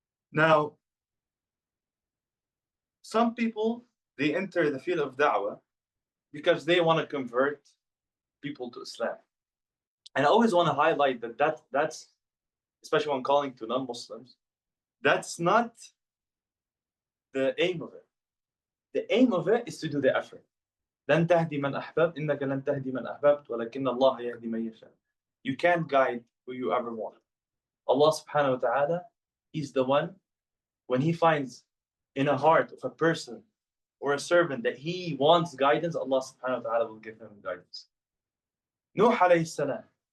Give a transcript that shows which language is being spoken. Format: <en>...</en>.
<en>Now, some people, they enter the field of da'wah because they want to convert people to Islam. And I always want to highlight that's, especially when calling to non-Muslims, that's not the aim of it. The aim of it is to do the effort.</en> <ar>لن تهدي من أحببت إنك لن تهدي من أحببت ولكن الله يهدي من يشاء.</ar> <en>You can't guide who you ever want. Allah subhanahu wa ta'ala, He's the one, when He finds in a heart of a person or a servant that he wants guidance, Allah subhanahu wa ta'ala will give him guidance. Nuh alayhi salam.</en>